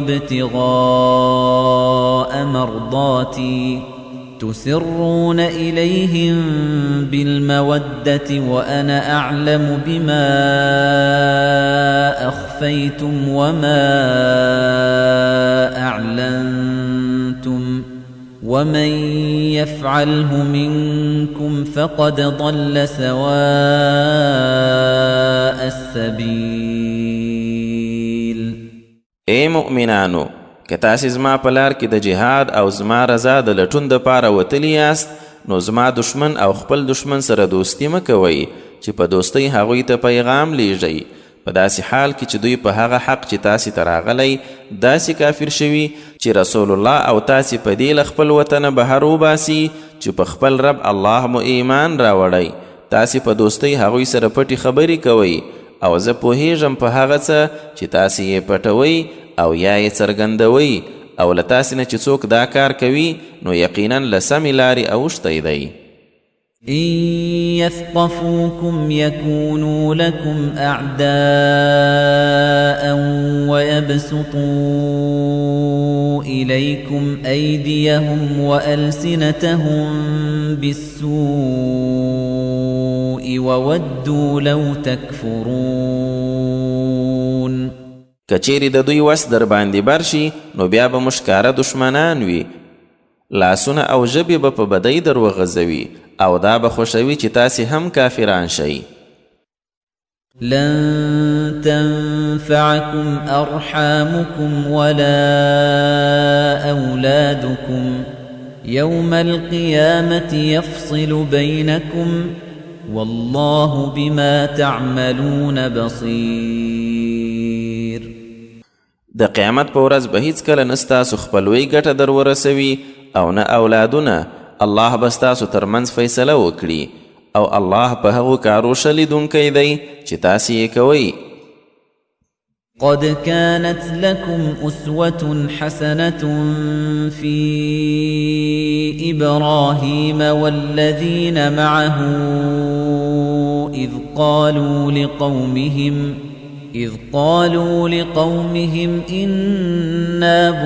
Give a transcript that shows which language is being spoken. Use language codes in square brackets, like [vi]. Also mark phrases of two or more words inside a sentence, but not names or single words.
[ar] وابتغاء مرضاتي تسرون إليهم بالمودة وأنا أعلم بما أخفيتم وما أعلنتم ومن يفعله منكم فقد ضل سواء السبيل. [ps] اے مؤمنانو، که تاسې زما په لار کې د جهاد او زما رضا د لټون دپاره وتلي یاست، نو زما دشمن او خپل دشمن سره دوستي مه کوئ چې په دوستۍ هغوی ته پیغام لیږئ، په داسې حال کې چې دوی په هغه حق چې تاسې ته راغلی داسې کافر شوي چې رسول الله او تاسې په دې له خپل وطنه بهر وباسي چې په خپل رب الله مو ایمان راوړی. تاسې په دوستۍ هغوی سره پټې خبرې کوئ او زه پوهیږم په هغه څه چې تاسې یې پټوئ او یا یې څرګندوئ، او له تاسې نه چې څوک دا کار کوي نو یقینا له سمې لارې اوښتی دی. [ar] إن يثقفوكم يكونوا لكم أعداء ويبسطوا إليكم أيديهم وألسنتهم بالسوء وودوا لو تكفرون. [ps] کچیری د دوی وس در باندې برشي نو بیا به مشکاره دشمنان وي، لاسونه او ژبې به په بدۍ در وغځوي او دا به خوښوي چې تاسې هم کافران شئ. [ar] لن تنفعكم أرحامكم ولا أولادكم يوم القيامة يفصل بينكم والله بما تعملون بصير. [ps] د قیامت په ورځ به هیڅکله نه ستاسو خپلوۍ ګټه در ورسوي او نه اولادونه. الله به ستاسو ترمنځ فیصله وکړي او الله په هغو کارو ښه لیدونکی دی چې تاسې یې کوئ. [ar] قد كانت لكم أسوة حسنة في إبراهيم والذين معه إذ قالوا لقومهم إنا